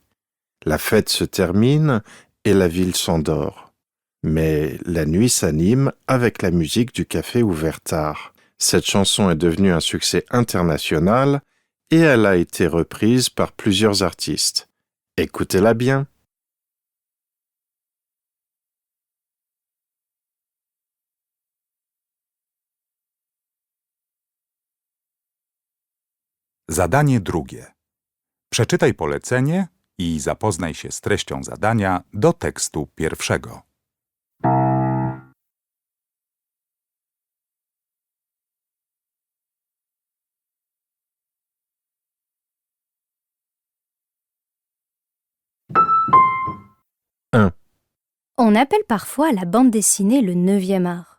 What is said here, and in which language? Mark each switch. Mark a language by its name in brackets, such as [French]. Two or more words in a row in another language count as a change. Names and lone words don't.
[French] La fête se termine et la ville s'endort. Mais la nuit s'anime avec la musique du café ouvert tard. Cette chanson est devenue un succès international et elle a été reprise par plusieurs artistes. Écoutez-la bien. [Polish] Zadanie drugie. Przeczytaj polecenie i zapoznaj się z treścią zadania do tekstu pierwszego. [French] On appelle parfois la bande dessinée le 9e art.